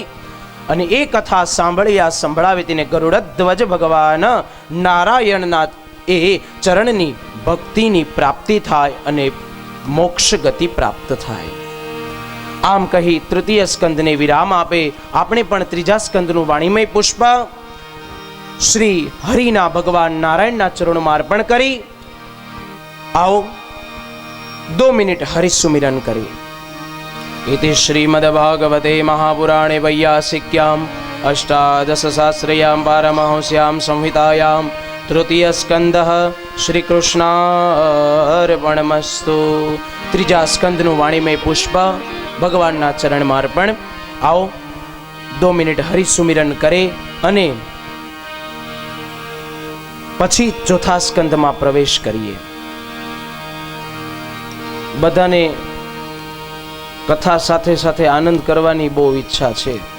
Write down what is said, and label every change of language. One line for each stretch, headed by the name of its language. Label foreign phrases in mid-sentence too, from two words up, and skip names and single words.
Gujarati: અને એ કથા સંભળાવી તેને ગરુડધ્વજ ભગવાન નારાયણના એ ચરણની ભક્તિની પ્રાપ્તિ થાય અને મોક્ષ ગતિ પ્રાપ્ત થાય. આમ કહી તૃતીય સ્કંદને વિરામ આપે. આપણે પણ ત્રીજા સ્કંદનું વાણીમય પુષ્પ શ્રી હરિના ભગવાન નારાયણના ચરણોમાં અર્પણ કરી આવો 2 મિનિટ હરિસુમિરન કરી.
Sanskrit: इति श्रीमद्भागवते महापुराणे वैयासिक्याम् अष्टादशसहस्रयां पारमहंस्यां संहितायां तृतीयस्कन्धः श्रीकृष्णार्पणमस्तु.
Gujarati: ત્રીજા સ્કંદનું વાણીમય પુષ્પ ભગવાનના ચરણમાં અર્પણ. આવો 2 મિનિટ હરિસુમિરન કરે અને પછી ચોથા સ્કંદમાં પ્રવેશ કરીએ. બધાને કથા સાથે સાથે આનંદ કરવાની બહુ ઈચ્છા છે.